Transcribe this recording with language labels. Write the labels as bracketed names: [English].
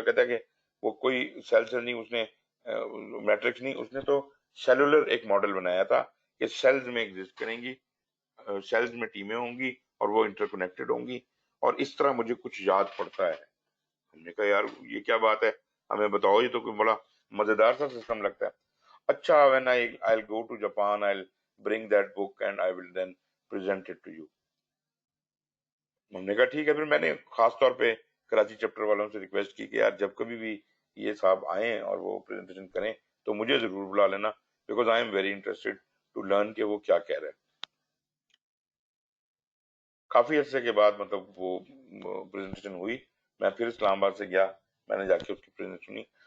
[Hindi] कहता है कि वो कोई सेल से नहीं, उसने मैट्रिक्स नहीं, उसने तो सेलुलर एक मॉडल बनाया था कि सेल्स में एग्जिस्ट करेंगी, सेल्स में टीमें होंगी और वो इंटरकनेक्टेड होंगी, और इस तरह मुझे कुछ याद पड़ता है। हमने कहा यार ये क्या बात है, हमें बताओ, ये तो कोई बड़ा मजेदार सा सिस्टम लगता है। अच्छा, [English] When I'll go to Japan, I'll bring that book and I will then present it to you। [Hindi] हमने कहा ठीक है। फिर मैंने खास तौर पे कराची चैप्टर वालों से रिक्वेस्ट की कि यार जब कभी भी ये साहब आए और वो प्रेजेंटेशन करें तो मुझे जरूर बुला लेना, [English] because I am very interested to learn [Hindi] कि वो क्या कह रहे हैं। काफी अरसे के बाद मतलब वो प्रेजेंटेशन हुई। मैं फिर इस्लामाबाद से गया, मैंने जाके उसकी प्रेजेंटेशन सुनी।